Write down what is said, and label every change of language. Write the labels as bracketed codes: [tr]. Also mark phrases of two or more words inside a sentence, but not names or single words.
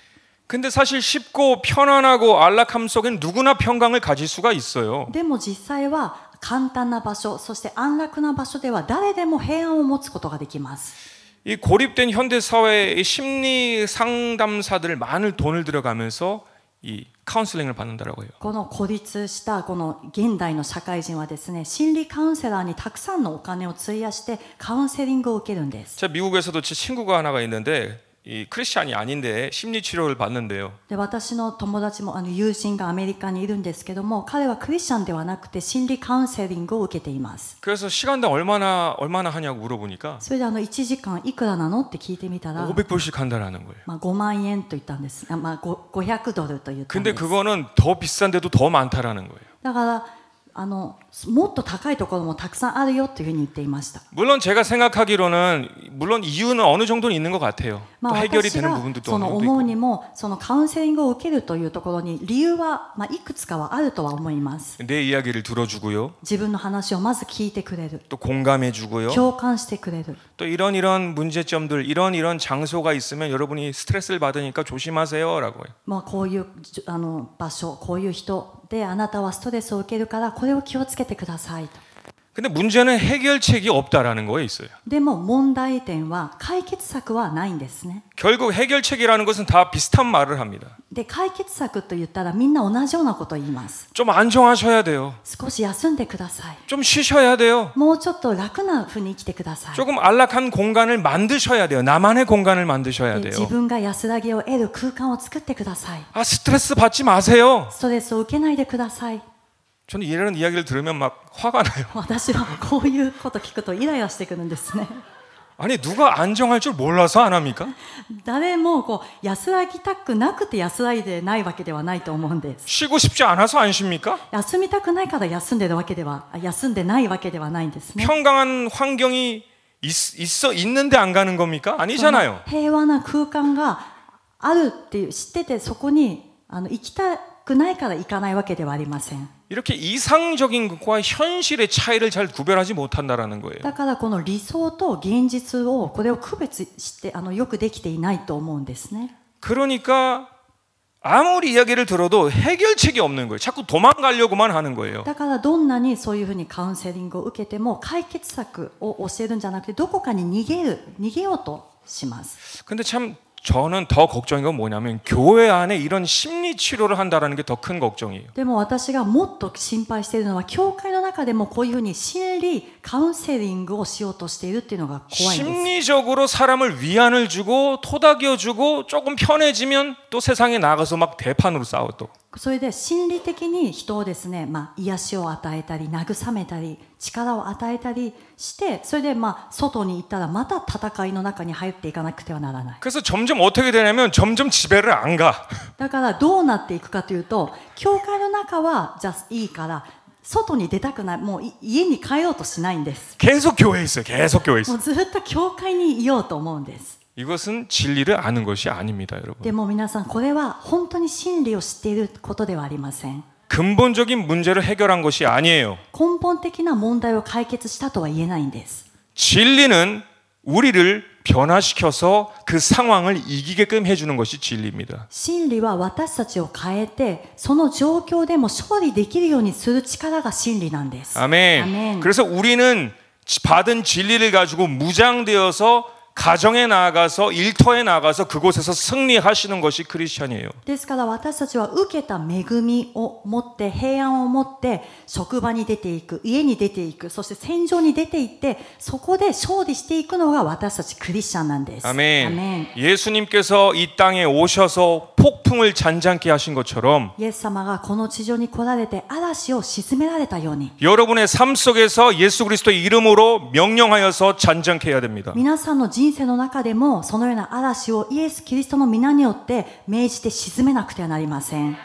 [ko] 근데 사실 쉽고 편안하고 안락함 속엔 누구나 평강을 가질 수가 있어요. [ja] でも実際は簡単な場所、そして安楽な場所では誰でも平安を持つことができます。 [ko] 이 고립된 현대 사회의 심리 상담사들 많은 돈을 들여가면서 이 카운슬링을 받는다라고 해요. [ja] この孤立したこの現代の社会人はですね、心理カウンセラーにたくさんのお金を費やしてカウンセリングを受けるんです。 [ko] 제가 미국에서도 제 친구가 하나가 있는데 이 크리스찬이 아닌데 심리 치료를 받는데요. [ja] で私の友達も友人がアメリカにいるんですけども、彼はクリスチャンではなくて心理カウンセリングを受けています。 [ko] 그래서 시간당 얼마나 하냐고 물어보니까 [ja] それで1時間いくらなのって聞いてみたら、 [ko] 500불씩 한다라는 거예요. [ja] 5 万円と言ったんです。500ドルと言ったん [ko] 근데 [ja] です。 [ko] 그거는 더 비싼데도 더 많다라는 거예요. [ja] だからもっと高いところもたくさんあるよというふうに言っていました。 [ko] 물론 제가 생각하기로는 물론 이유는 어느 정도는 있는 것 같아요. 또 [ja] まあ、 [ko] 해결이 [ja] 私 [ko] 되는 [ja] が [ko] 부분도 또 [ja] そ [ko] 어느 [ja] の [ko] 정도 [ja] 思う [ko] 있고. [ja] にもそのカウンセリングを受けるというところに理由は、いくつかはあるとは思います。 [ko] 내 이야기를 들어주고요. [ja] 自分の話をまず聞いてくれる、 [ko] 또 공감해주고요. [ja] 共感してくれる。 [ko] 또 이런 문제점들, 이런 장소가 있으면 여러분이 스트레스를 받으니까 조심하세요라고 해요. [ja] まあ、こういう場所、こういう人であなたはストレスを受けるからこれを気をつけてくださいと。 [ko] 근데 문제는 해결책이 없다라는 거에 있어요. [ja] でも問題点は解決策はないんですね。 [ko] 결국 해결책이라는 것은 다 비슷한 말을 합니다. [ja] で解決策と言ったらみんな同じようなことを言います。 [ko] 좀 안정하셔야 돼요. [ja] 少し休んでください。 [ko] 좀 쉬셔야 돼요. [ja] もうちょっと楽なふうに生きてください。 [ko] 조금 안락한 공간을 만드셔야 돼요. 나만의 공간을 만드셔야 [ja] で [ko] 돼요. [ja] 自分が安らぎを得る空間を作ってください。 [ko] 아, 스트레스 받지 마세요. [ja] ストレスを受けないでください。 [ko] 저는 이런 이야기를 들으면 막 화가 나요. [ja] 私はこういうこと聞くとイライラしてくるんですね。 [ko] 아니 누가 안정할 줄 몰라서 안 합니까? [ja] 誰も安らぎたくなくて安らいでないわけではないと思うんです。 [ko] 쉬고 싶지 않아서 안 쉽니까? [ja] 休みたくないから休んでないわけではないんですね。 [ko] 평강한 환경이 있는데 안 가는 겁니까? 아니잖아요. [ja] 平和な空間があるっていう知っててそこに行きたくないから行かないわけではありません。 [ko] 이렇게 이상적인 것과 현실의 차이를 잘 구별하지 못한다라는 거예요. [ja] だからこの理想と現実をこれを区別してよくできていないと思うんですね。 [ko] 그러니까 아무리 이야기를 들어도 해결책이 없는 거예요. 자꾸 도망가려고만 하는 거예요. [ja] だからどんなにそういうふうにカウンセリングを受けても解決策を教えるんじゃなくてどこかに逃げようとします。 [ko] 근데 참 저는 더 걱정인 건 뭐냐면 교회 안에 이런 심리 치료를 한다라는 게 더 큰 걱정이에요. [ja] でも私がもっと心配しているのは教会の中でもこういうふうに心理カウンセリングをしようとしているっていうのが怖いんです。 [ko] 심리적으로 사람을 위안을 주고 토닥여주고 조금 편해지면 또 세상에 나가서 막 대판으로 싸워 또. [ja] それで心理的に人をですね、癒しを与えたり慰めたり力を与えたりしてそれで外に行ったらまた戦いの中に入っていかなくてはならない。 [ko] 그래서 점점 어떻게 되냐면 점점 집에를 안 가. [ja] だからどうなっていくかというと教会の中はじゃあいいから外に出たくない、もう家に帰ろうとしないんです。 [ko] 계속 교회에 있어요. 계속 교회에 [ja] も [ko] 있어요. [ja] うずっと教会にいようと思うんです。 [ko] 이것은 진리를 아는 것이 아닙니다, 여러분. [ja] でも皆さんこれは本当に真理を知っていることではありません。 [ko] 근본적인 문제를 해결한 것이 아니에요. [ja] 根本的な問題を解決したとは言えないんです。 [ko] 진리는 우리를 변화시켜서 그 상황을 이기게끔 해주는 것이 진리입니다. [ja] 真理は私たちを変えてその状況でも勝利できるようにする力が真理なんです。 [ko] 아멘. 아멘. 그래서 우리는 받은 진리를 가지고 무장되어서 가정에 나가서 일터에 나가서 그곳에서 승리하시는 것이 크리스천이에요. [ja] ですから私たちは受けた恵みを持って平安を持って職場に出ていく、家に出ていく、そして戦場に出ていってそこで勝利していくのが私たちクリスチャンなんです。 [ko] 아멘. [ja] アメン。 [ko] 예수님께서 이 땅에 오셔서 폭풍을 잔잔케 하신 것처럼 [ja] イエス様がこの地上に来られて嵐を鎮められたように [ko] 여러분의 삶 속에서 예수 그리스도의 이름으로 명령하여서 잔잔케 해야 됩니다. [ja] 皆さんの人生の中でもそのような嵐をイエス・キリストの皆によって命じて鎮めなくてはなりません。